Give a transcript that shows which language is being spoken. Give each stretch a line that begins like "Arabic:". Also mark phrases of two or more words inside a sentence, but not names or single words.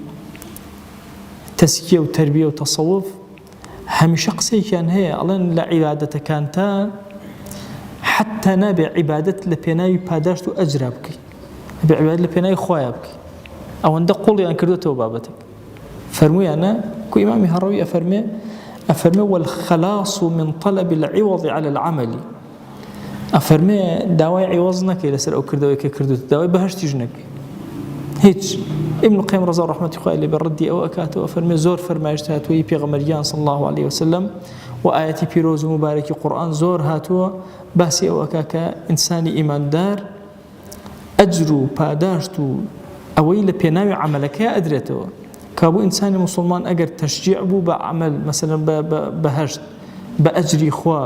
Central Kurdish: تەزکیە و تەربیە و تەسەووف هەمیشە قسەیەکیان هەیە ئەڵێن لە عیبادەتەکانتان حتى نابێ عیبادەت لە پێناوی پاداشت و ئەجرا بکەیت نابێ عیبادەت لە پێناوی خۆیان بکەیت ئەوەندە قوڵیان کردوێتەوە بابەتێک فەرموویانە کو ئیمامی هەڕەوی ئەفەرمێ
Arabic: والخلاص من طلب العوض على العمل
Central Kurdish: ئەفەرمێ داوای عیوەز نەکەی لەسەر ئەو کردەوەی کە کردوت داوای بەهەشتیش نەکەی هیچ ابن القيم ڕەزا و ڕەحمەتی خوای لێبێ ڕەدی ئەوە ئەکاتەوە ئەفەرمێ زۆر فەرمایشت هاتووەی پێغەمبەریان
Arabic: صلی الله عليه وسلم
Central Kurdish: و ئاەتی پیرۆز و مبارەکی قورئان زۆر هاتووە باسی ئەوە ئەکا کە ئینسانی ئیماندار ئەجر و پاداشت و ئەوەی لە پێناوی عەمەلەکەی ئەدرێتەوە کابوو ئینسانی مسلمان ئەگەر تەشجیع بوو بە عەمەل مەسەلەن بەهەشت بە ئەجری خوا